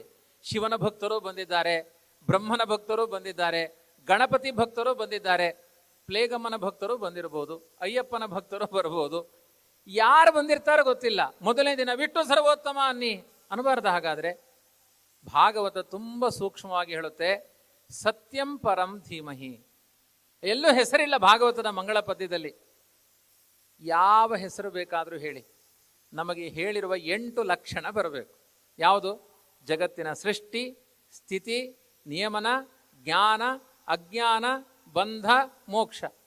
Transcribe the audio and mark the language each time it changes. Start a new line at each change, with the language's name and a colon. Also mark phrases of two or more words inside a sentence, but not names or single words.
Kannada: ಶಿವನ ಭಕ್ತರು ಬಂದಿದ್ದಾರೆ, ಬ್ರಹ್ಮನ ಭಕ್ತರು ಬಂದಿದ್ದಾರೆ, ಗಣಪತಿ ಭಕ್ತರು ಬಂದಿದ್ದಾರೆ, ಪ್ಲೇಗಮ್ಮನ ಭಕ್ತರು ಬಂದಿರಬಹುದು, ಅಯ್ಯಪ್ಪನ ಭಕ್ತರು ಬರ್ಬೋದು. ಯಾರು ಬಂದಿರ್ತಾರೋ ಗೊತ್ತಿಲ್ಲ. ಮೊದಲನೇ ದಿನ ಬಿಟ್ಟು ಸರ್ವೋತ್ತಮ ಅನ್ನಿ ಅನ್ಬಾರ್ದು. ಹಾಗಾದ್ರೆ ಭಾಗವತ ತುಂಬ ಸೂಕ್ಷ್ಮವಾಗಿ ಹೇಳುತ್ತೆ,
Sanskrit: ಸತ್ಯಂ ಪರಂ ಧೀಮಹಿ.
Kannada: ಎಲ್ಲೂ ಹೆಸರಿಲ್ಲ ಭಾಗವತದ ಮಂಗಳ ಪದ್ಯದಲ್ಲಿ. ಯಾವ ಹೆಸರು ಬೇಕಾದರೂ ಹೇಳಿ, ನಮಗೆ ಹೇಳಿರುವ 8 ಲಕ್ಷಣ ಬರಬೇಕು. ಯಾವುದು? ಜಗತ್ತಿನ ಸೃಷ್ಟಿ, ಸ್ಥಿತಿ, ನಿಯಮನ, ಜ್ಞಾನ, ಅಜ್ಞಾನ, ಬಂಧ, ಮೋಕ್ಷ.